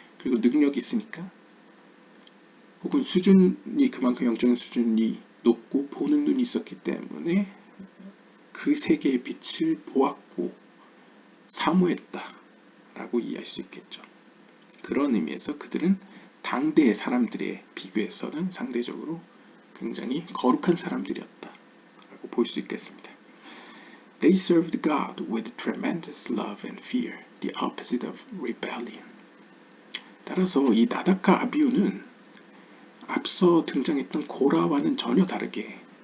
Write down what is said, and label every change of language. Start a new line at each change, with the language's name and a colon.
Korean: 그리고 능력이 있으니까 혹은 수준이 그만큼 영적인 수준이 높고 보는 눈이 있었기 때문에 그 세계의 빛을 보았고 사모했다라고 이해할 수 있겠죠. 그런 의미에서 그들은 당대의 사람들에 비교해서는 상대적으로 굉장히 거룩한 사람들이었다라고 볼 수 있겠습니다.
English: They served God with tremendous love and fear, the opposite of rebellion.
Korean: 따라서 이 나답과 아비후는 앞서 등장했던 고라와는 전혀 다르게